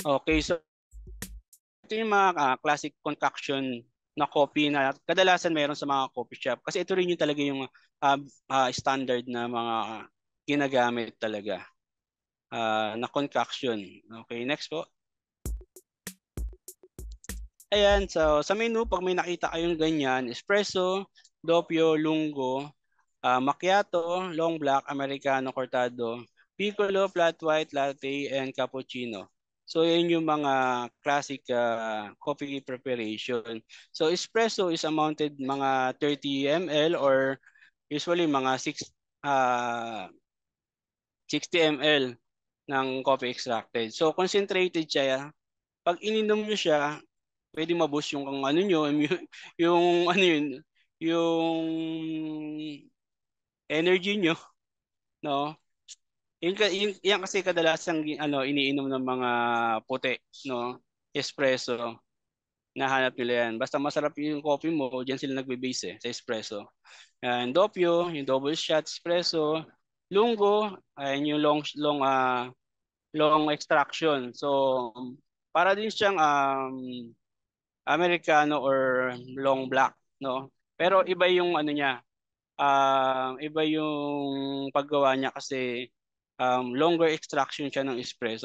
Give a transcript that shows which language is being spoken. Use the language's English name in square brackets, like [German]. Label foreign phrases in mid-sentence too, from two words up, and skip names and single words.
[Filipino] Okay, so ito yung mga [English] classic concoction [Filipino] na coffee na kadalasan meron sa mga [English] coffee shop. [Filipino] Kasi ito rin yung talaga yung standard na mga ginagamit talaga na concoction. Okay, next po. Ayan, so sa menu, pag may nakita kayong ganyan, espresso, doppio, lungo, macchiato, long black, americano, cortado, piccolo, [English] flat white, latte, and cappuccino. [Filipino] So yun yung mga [English] classic coffee preparation. So espresso is amounted mga 30 ml or usually mga 60 ml ng coffee extracted. [Filipino] So concentrated siya. Pag ininom nyo siya, pwede ma-boost yung ano nyo, yung ano yun, yung energy nyo, no? Yan kasi kadalasan iniinom ng mga puti, no? Espresso. Nahanap nila yan. Basta masarap yung coffee mo, diyan sila nagbe-base sa espresso. And doppio, yung [English] double shot espresso. [Filipino] Lungo, ayan yung [English] long extraction. [Filipino] So para din siyang americano [English] or long black, [Filipino] no? Pero iba yung ano niya, iba yung paggawa niya kasi [English] longer extraction [Filipino] siya ng espresso.